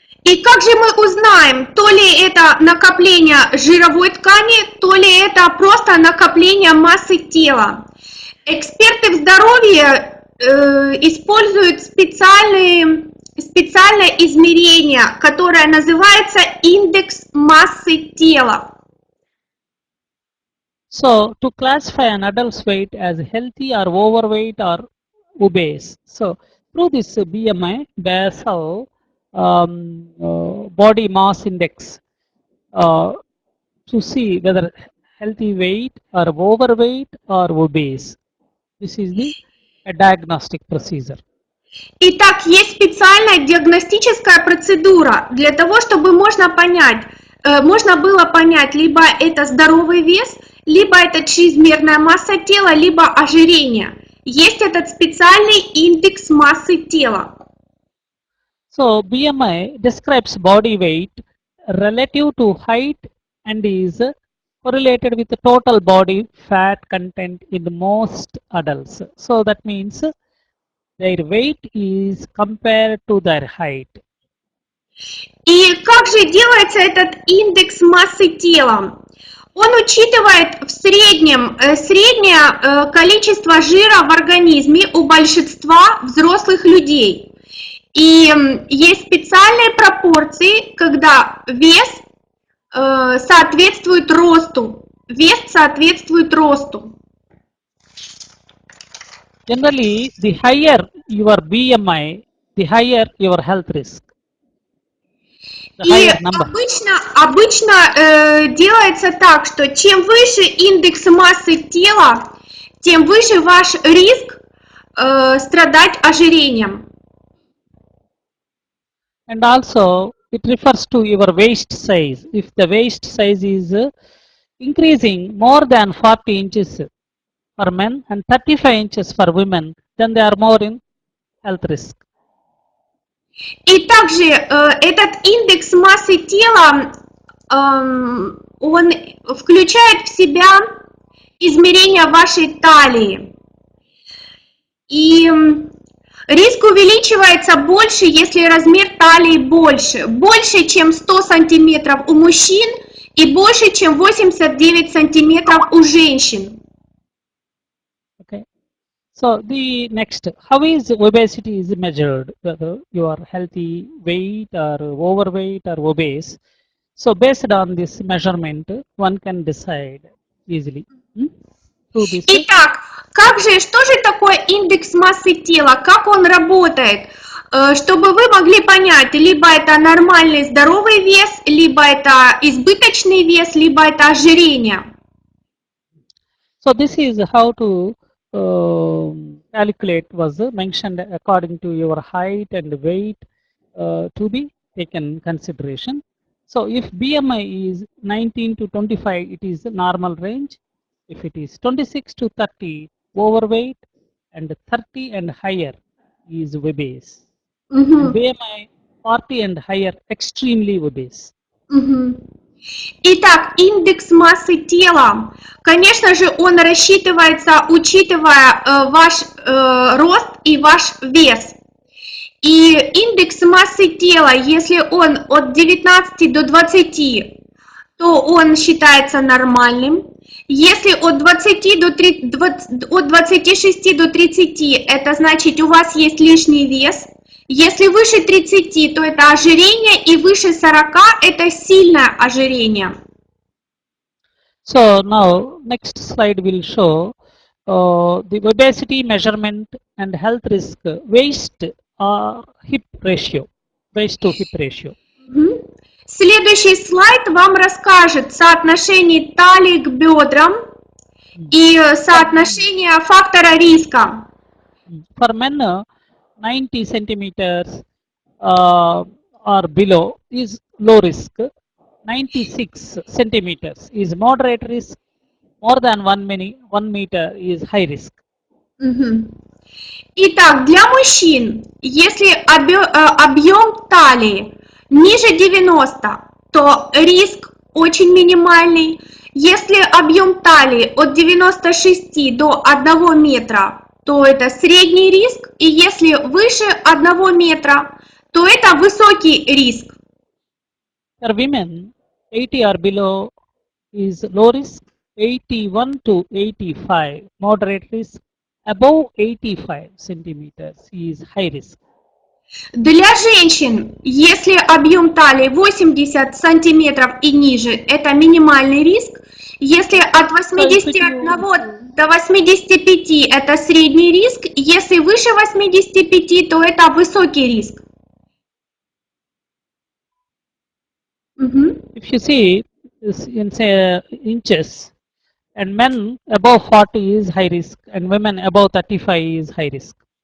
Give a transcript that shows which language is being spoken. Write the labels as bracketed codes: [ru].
[ru] И как же мы узнаем, то ли это накопление жировой ткани, то ли это просто накопление массы тела? Эксперты в здоровье используют специальное измерение, которое называется индекс массы тела. [en] So to classify an adult's weight as healthy or overweight or obese, so through this BMI, basal body mass index, to see whether healthy weight or overweight or obese. This is the diagnostic procedure. [ru] Итак, есть специальная диагностическая процедура для того, чтобы можно было понять, либо это здоровый вес, либо это чрезмерная масса тела, либо ожирение. Есть этот специальный индекс массы тела. [en] So BMI describes body weight relative to height and is correlated with the total body fat content in most adults. So that means their weight is compared to their height. [ru] И как же делается этот индекс массы тела? Он учитывает в среднем среднее количество жира в организме у большинства взрослых людей. И есть специальные пропорции, когда вес соответствует росту. Вес соответствует росту. [en] Generally, the higher your BMI, the higher your health risk. The [ru] И [en] higher number. [ru] обычно делается так, что чем выше индекс массы тела, тем выше ваш риск страдать ожирением. [en] And also, it refers to your waist size. If the waist size is increasing more than 40 inches for men and 35 inches for women, then they are more in health risk. [ru] И также этот индекс массы тела, он включает в себя измерение вашей талии. И риск увеличивается больше, если размер талии больше, чем 100 сантиметров у мужчин и больше, чем 89 сантиметров у женщин. [en] Okay. So the next, how is obesity is measured? Whether you are healthy weight or overweight or obese. So based on this measurement, one can decide easily. Through this. [ru] Итак, что же такое индекс массы тела? Как он работает? Чтобы вы могли понять, либо это нормальный здоровый вес, либо это избыточный вес, либо это ожирение. [en] So this is how to calculate was mentioned according to your height and weight to be taken consideration. So if BMI is 19 to 25, it is the normal range. If it is 26 to 30, overweight, and 30 and higher is obese. BMI 40 and higher, extremely obese. [ru] Итак, индекс массы тела, конечно же, он рассчитывается, учитывая ваш рост и ваш вес. И индекс массы тела, если он от 19 до 20, то он считается нормальным. Если от 26 до 30, это значит, у вас есть лишний вес. Если выше 30, то это ожирение, и выше 40 это сильное ожирение. [en] So now next slide will show the obesity measurement and health risk waist or hip ratio, waist to hip ratio. [ru] Следующий слайд вам расскажет соотношение талии к бедрам и соотношение фактора риска. [en] For men, 90 centimeters or below is low risk. 96 centimeters is moderate risk. More than 1 meter is high risk. [ru] Итак, для мужчин, если объем талии ниже 90, то риск очень минимальный. Если объем талии от 96 до 1 метра, то это средний риск. И если выше 1 метра, то это высокий риск. [en] For women, 80 or below is low risk, 81 to 85 moderate risk, above 85 centimeters is high risk. [ru] Для женщин, если объем талии 80 сантиметров и ниже, это минимальный риск. Если от 81 до 85 это средний риск. Если выше 85, то это высокий риск. [en] If you see this in say inches, and men above 40 is high risk, and women above 35 is high risk.